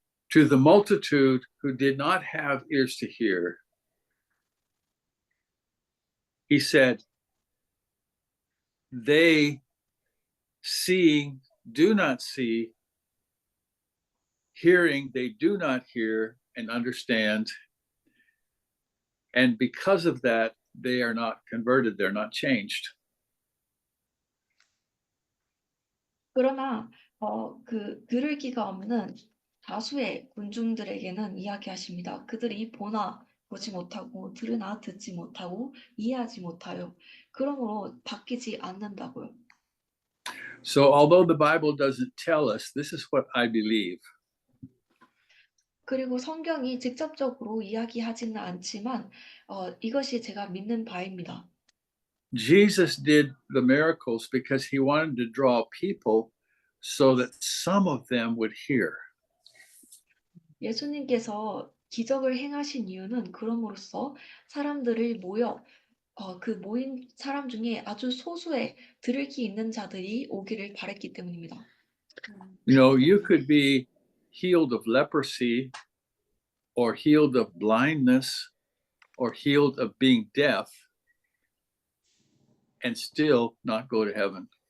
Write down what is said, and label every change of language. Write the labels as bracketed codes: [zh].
[en] To the multitude who did not have ears to hear, he said, they seeing do not see, hearing they do not hear and understand, and because of that they are not converted, they're not changed. [ko] 그러나 들을 귀가 없는 다수의 군중들에게는 이야기하십니다. 그들이 보나 보지 못하고 들으나 듣지 못하고 이해하지 못하여 그러므로 바뀌지 않는다고요. [en] So although the Bible doesn't tell us, this is what I believe. [ko] 그리고 성경이 직접적으로 이야기하지는 않지만 이것이 제가 믿는 바입니다. [en] Jesus did the miracles because he wanted to draw people so that some of them would hear. [ko] 예수님께서 기적을 행하신 이유는 그럼으로써 사람들을 그 모인 사람 중에 아주 소수의 들을 귀 있는 자들이 오기를 바랬기 때문입니다. [en] You know, you could be healed of leprosy or healed of blindness or healed of being deaf and still not go to heaven.